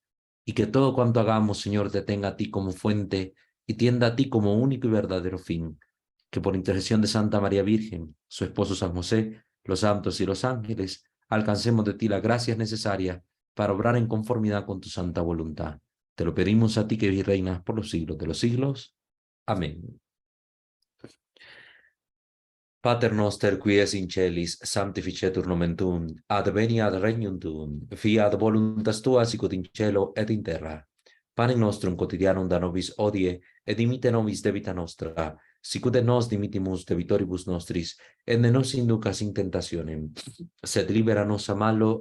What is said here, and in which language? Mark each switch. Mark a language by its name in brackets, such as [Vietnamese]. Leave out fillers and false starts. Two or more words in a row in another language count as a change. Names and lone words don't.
[Spanish] Y que todo cuanto hagamos, Señor, te tenga a ti como fuente y tienda a ti como único y verdadero fin. Que por intercesión de Santa María Virgen, su esposo San José, los santos y los ángeles, alcancemos de ti las gracias necesarias para obrar en conformidad con tu santa voluntad. Te lo pedimos a ti que reinas por los siglos de los siglos. Amén. [Latin] Pater noster qui es in celis, sanctificetur nomen tuum, adveniat regnum tuum, fiat voluntas tua sicut in cielo et in terra. Panem nostrum quotidianum da nobis hodie, et dimitte nobis debita nostra, sicut et nos dimittimus debitoribus nostris, et ne nos inducas in tentationem, sed libera nos a malo.